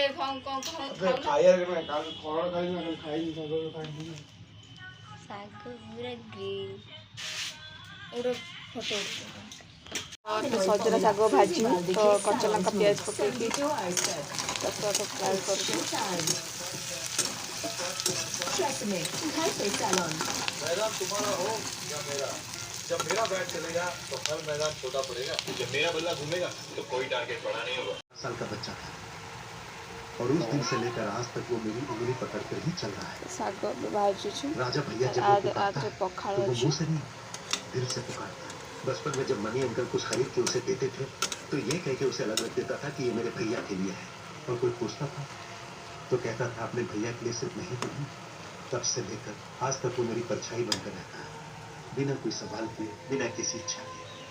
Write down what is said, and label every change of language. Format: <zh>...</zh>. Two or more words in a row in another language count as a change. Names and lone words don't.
<or>ଖାଇବା କାଲି ଖରା ଖାଇନି ନା ଖାଇନି ସଞ୍ଜବେଳେ ଖାଇନି ନା। ଶାଗ ପୁରା ଗ୍ରୀନ୍ ଗୋଟେ ଫଟୋ ସଜନା ଶାଗ ଭାଜି ତ କଞ୍ଚା ଲଙ୍କା ପିଆଜ ପକେଇକି ତାକୁ ଫ୍ରାଏ କରୁଛୁ।</or> <hi>मैदान तुम्हारा हो या मेरा, जब मेरा बैट चलेगा तो हर मैदान छोटा पड़ेगा, जब मेरा बल्ला घूमेगा तो कोई टारगेट बड़ा नहीं होगा। साल का बच्चा था और उस दिन से लेकर आज तक वो मेरी उंगली पकड़ कर ही चल रहा है।</hi> <or>ଶାଗ ଭାଜୁଛୁ</or> <hi>राजा भैया जब वो पुकारता है, पखाड़ तो वो मुंह से नहीं दिल से पुकारता है। बचपन में जब मनी अंकल कुछ खरीद के उसे देते थे तो ये कह के उसे अलग रख देता था कि ये मेरे भैया के लिए है, और कोई पूछता था तो कहता था अपने भैया के लिए सिर्फ नहीं पढ़ी। तब से लेकर आज तक वो मेरी परछाई बनकर रहता है, बिना कोई सवाल किए, बिना किसी इच्छा के।</hi>